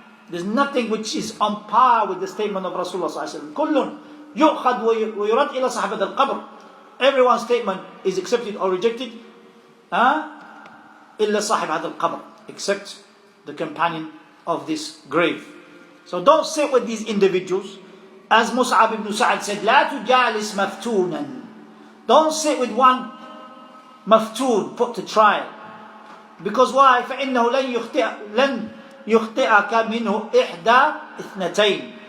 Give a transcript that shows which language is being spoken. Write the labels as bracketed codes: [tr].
[en] There's nothing which is on par with the statement of Rasulullah sallallahu alaihi wasallam. [ar] كل يؤخذ ويرد إلى صاحب القبر. [en] Everyone's statement is accepted or rejected, [ar] إلا صاحب هذا القبر, [en] except the companion of this grave. So don't sit with these individuals. As Mus'ab ibn Sa'ad said, [ar] لا تجالس مفتونا. [en] Don't sit with one مفتون, put to trial. Because why? [ar] فإنه لن يخطئك منه إحدى اثنتين.